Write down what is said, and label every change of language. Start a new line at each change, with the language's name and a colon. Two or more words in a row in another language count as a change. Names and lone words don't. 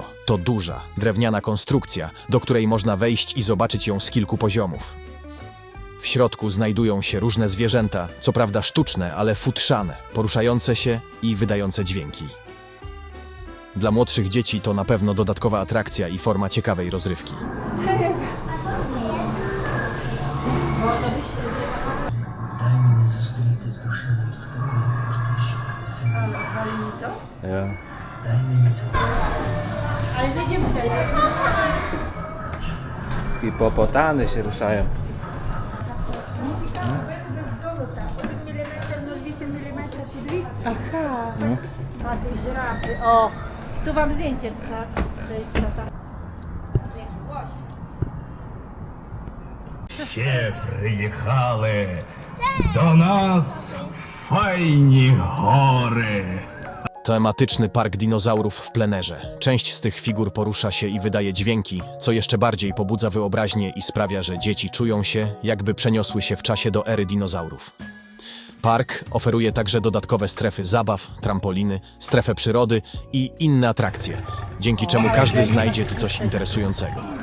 Polish: To duża, drewniana konstrukcja, do której można wejść i zobaczyć ją z kilku poziomów. W środku znajdują się różne zwierzęta, co prawda sztuczne, ale futrzane, poruszające się i wydające dźwięki. Dla młodszych dzieci to na pewno dodatkowa atrakcja i forma ciekawej rozrywki.
Ukrainian: Дай мені зустріти з душевним спокоєм усе, що принесе мені.
Polish: Ja.
Ukrainian: Дай мені цього.
Polish: Hipopotamy się ruszają. Aha. No. A ty żyrafy. O, tu wam zdjęcie trzeba przejść na tam.
Ukrainian: Ще приїхали до нас файні гори.
Polish: Tematyczny park dinozaurów w plenerze. Część z tych figur porusza się i wydaje dźwięki, co jeszcze bardziej pobudza wyobraźnię i sprawia, że dzieci czują się, jakby przeniosły się w czasie do ery dinozaurów. Park oferuje także dodatkowe strefy zabaw, trampoliny, strefę przyrody i inne atrakcje, dzięki czemu każdy znajdzie tu coś interesującego.